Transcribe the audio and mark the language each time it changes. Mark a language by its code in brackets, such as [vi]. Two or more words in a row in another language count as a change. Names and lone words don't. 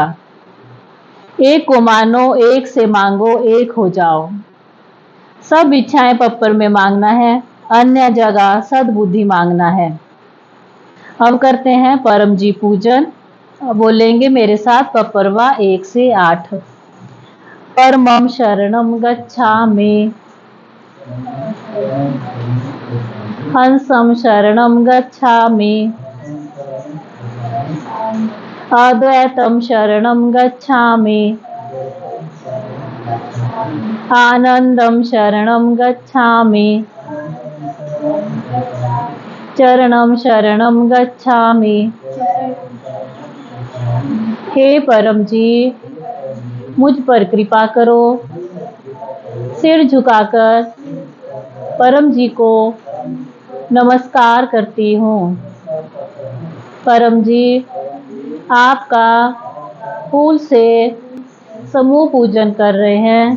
[hi] एक को मानो, एक से मांगो, एक हो जाओ। सब इच्छाएं पप्पर में मांगना है, अन्य जगह सद्बुद्धि मांगना है। अब करते हैं परम जी पूजन। बोलेंगे मेरे साथ पप्परवा 1 से 8। [sa] परमं शरणं गच्छामि, हंसं शरणं गच्छामि, अद्वैतं शरणं गच्छामि, आनंदं शरणं गच्छामि, चरणं शरणं गच्छामि। [hi] हे परम जी, मुझ पर कृपा करो। सिर झुकाकर परम जी को नमस्कार करती हूँ। परम जी, आपका फूल से समूह पूजन कर रहे हैं।